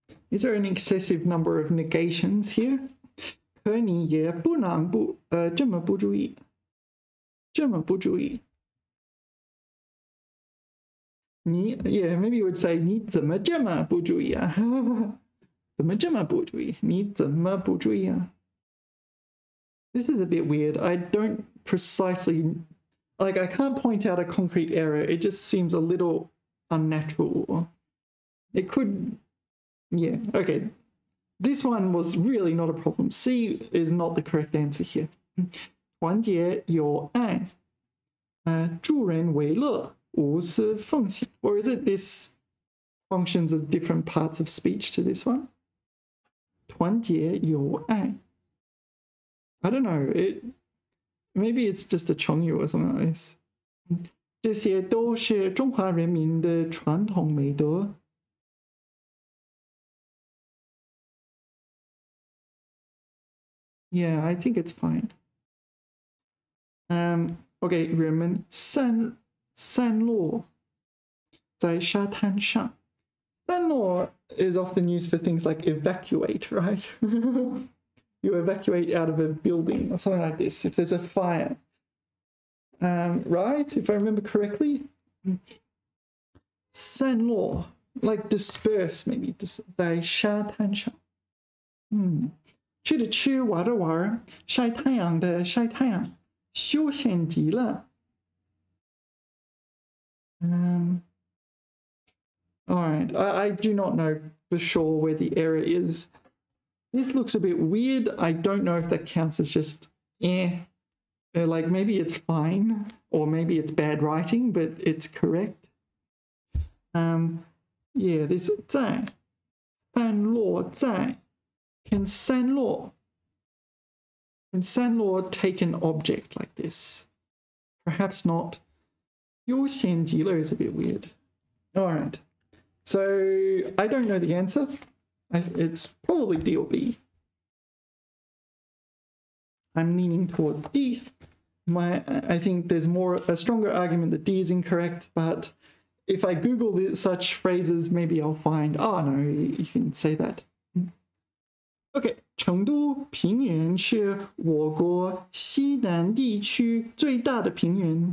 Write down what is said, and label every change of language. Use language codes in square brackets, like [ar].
[en] Is there an excessive number of negations here? [zh] 可你也不能这么不注意，这么不注意。 [en] 你 yeah, maybe you would say [zh] 你怎么这么不注意啊？怎么这么不注意？你怎么不注意啊？ [en] This is a bit weird. I don't precisely, like, I can't point out a concrete error. It just seems a little unnatural. It could, yeah, okay. This one was really not a problem. C is not the correct answer here. [zh] 团结友爱，助人为乐，无私奉献. [en] Or is it this functions as different parts of speech to this one? [zh] 团结友爱. [en] I don't know. Maybe it's just a 成语 or something like this. [zh] 这些都是中华人民的传统美德. [en] Yeah, I think it's fine. [zh] Okay, 人们散落在沙滩上. [en] 散落 is often used for things like evacuate, right? You evacuate out of a building or something like this if there's a fire. Right? If I remember correctly. 散落 like disperse maybe [zh] 在沙滩上. 吃的吃，玩的玩，晒太阳的晒太阳，休闲极了。 [en] All right, I do not know for sure where the error is. This looks a bit weird. I don't know if that counts as just like maybe it's fine or maybe it's bad writing, but it's correct. Yeah, this [zh] 在散落在 [en] can 散落 take an object like this? Perhaps not. [zh] 悠闲极了 [en] is a bit weird. All right. So I don't know the answer. It's probably D or B. I'm leaning toward D. I think there's a stronger argument that D is incorrect, but if I Google such phrases, maybe I'll find, oh no, you can say that. [zh] Okay, 成都平原是我国西南地区最大的平原.